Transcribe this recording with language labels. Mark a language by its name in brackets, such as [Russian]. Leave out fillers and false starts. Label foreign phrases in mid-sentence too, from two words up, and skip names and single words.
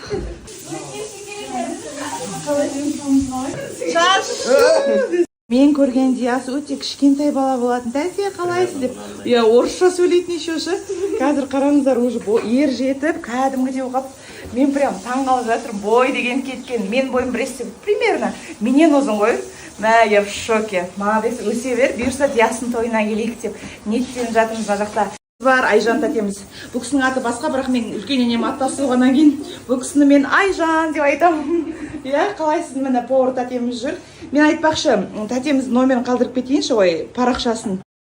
[Kazakh] Шашу! Мен көрген Диас өте кішкентай бала болатын. Тәсе қалайсыз деп. Орысша сөйлейтін еще ше. Қазір қараңыздар, уже ер жетіп, кәдімгідей оқып. Мен прям таңғалып жатырмын. Бой деген кеткен. Мен бойым біресе примерно менен ұзын ғой. Мә, [Russian] я в шоке. Молодец, [Kazakh] өсе бер. Бұйырса Диастың тойына келейік деп ниеттеніп жатырмыз мына жақта. Бар Айжан тәтеміз. Бұл кісінің аты басқа, бірақ мен үлкен енем аттасуғаннан кейін бұл кісіні мен Айжан деп айтамын. Иә, қалайсыз, міне повар тәтеміз жүр. Мен айтпақшы, тәтеміз номерін қалдырып кетейінші ғой, парақшасын.